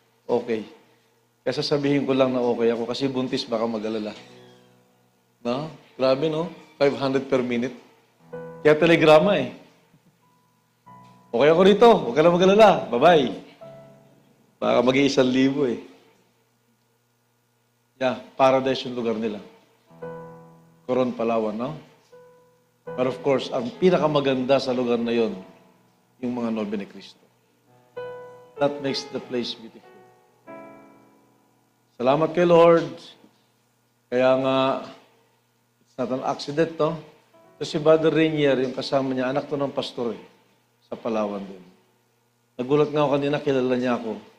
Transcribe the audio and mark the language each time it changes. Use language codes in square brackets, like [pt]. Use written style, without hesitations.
[tl] Okay. Kaya sasabihin ko lang na okay ako kasi buntis baka mag-alala. No? Grabe, no? 500 per minute. Kaya telegrama eh. Okay ako rito. Huwag ka na mag-alala. Bye-bye. Baka mag-1,000 eh. Yeah, paradise yung lugar nila. Coron, Palawan, no? But of course, ang pinakamaganda sa lugar na yon, yung mga Nobe ni Cristo. [en] That makes the place beautiful. [tl] Salamat kay Lord. Kaya nga, [en] it's not an accident, [tl] no? So si Brother Rainier, yung kasama niya, anak to ng pastor eh, sa Palawan din. Nagulat nga ako kanina, kilala niya ako.